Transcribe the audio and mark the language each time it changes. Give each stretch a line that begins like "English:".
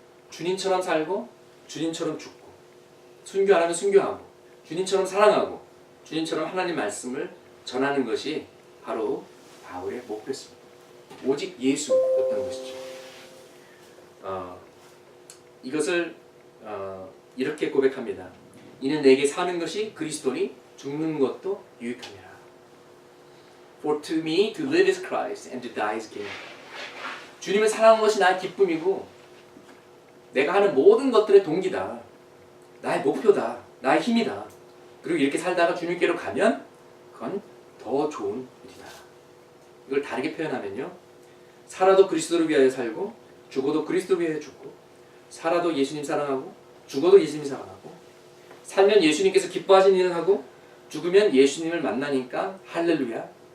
Korean: 주님처럼 살고 주님처럼 죽고 순교하라면 순교하고 주님처럼 사랑하고 주님처럼 하나님 말씀을 전하는 것이 바로 바울의 목표였습니다. 오직 예수였던 것이죠. 이것을 이렇게 고백합니다. 이는 내게 사는 것이 그리스도니 죽는 것도 유익함이라.
English: For to me to live is Christ and to die is gain.
Korean: 주님을 사랑하는 것이 나의 기쁨이고 내가 하는 모든 것들의 동기다. 나의 목표다. 나의 힘이다. 그리고 이렇게 살다가 주님께로 가면 그건 더 좋은 일이다. 이걸 다르게 표현하면요. 살아도 그리스도를 위하여 살고 죽어도 그리스도를 위하여 죽고 살아도 예수님 사랑하고 죽어도 예수님 사랑하고 살면 예수님께서 기뻐하시는 일을 하고 죽으면 예수님을 만나니까 할렐루야.